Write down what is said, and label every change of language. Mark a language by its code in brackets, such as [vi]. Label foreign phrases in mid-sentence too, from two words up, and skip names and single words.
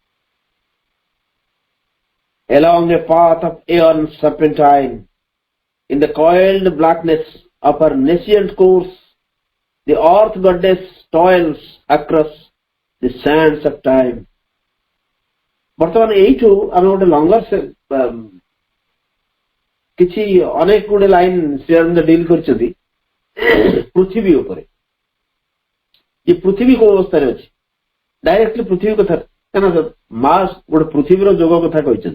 [en] Along a path of aeons serpentine, in the coiled blackness of her nascent course, the earth goddess toils across the sands of time. [or] ବର୍ତ୍ତମାନ ଏଇଠୁ ଆମେ ଗୋଟେ ଲଙ୍ଗର କିଛି ଅନେକ ଗୁଡେ ଲାଇନ ଶ୍ରୀଅରବିନ୍ଦ ଡିଲ୍ କରିଛନ୍ତି ପୃଥିବୀ ଉପରେ। ଏ ପୃଥିବୀ କୋଉ ଅବସ୍ଥାରେ ଅଛି, ଡାଇରେକ୍ଟଲି ପୃଥିବୀ କଥା, କାରଣ ମା ଗୋଟେ ପୃଥିବୀର ଯୋଗ କଥା କହିଛନ୍ତି।